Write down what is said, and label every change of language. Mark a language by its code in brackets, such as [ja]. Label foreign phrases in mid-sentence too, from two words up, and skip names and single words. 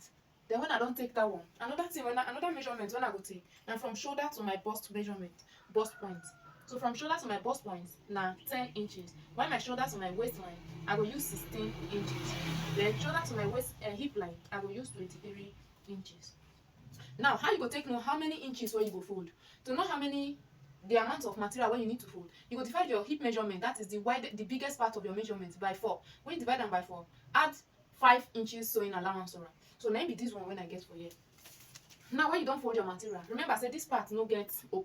[pcm] Then when I don take that one, another measurement wey I go take na from shoulder to my bust measurement, bust point. So from shoulder to my bust point na 10 inches. While my shoulder to my waistline, I go use 16 inches. Then shoulder to my waist hip line, I go use 23 inches. Now, how you go take know how many inches wey you go fold? To know the amount of material wey you need to fold, you go divide your hip measurement, that is the biggest part of your measurement, by 4. When you divide them by 4, add 5 inches sewing allowance on am. So na be this one when I get for here. Now when you don fold your material, remember say this part no get open.